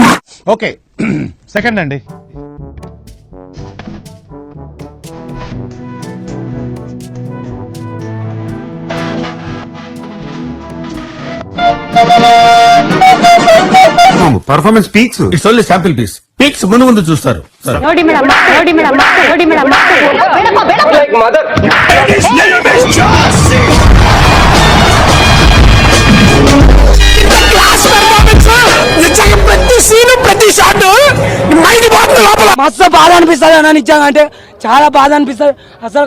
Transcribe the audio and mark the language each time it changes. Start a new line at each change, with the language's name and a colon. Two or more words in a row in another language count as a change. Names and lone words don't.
English: okay second
Telugu: అండి.
English: performance peaks it's only sample piece.
Telugu: పీక్స్ ముందు ముందు చూస్తారు.
Kannada: ನೋಡಿ ಮೇಡಮ್, ನೋಡಿ ಮೇಡಮ್, ನೋಡಿ ಮೇಡಮ್.
Telugu: మస్తు బాధ అనిపిస్తుంది అన్న నిజంగా. అంటే చాలా బాధ అనిపిస్తుంది అసలు.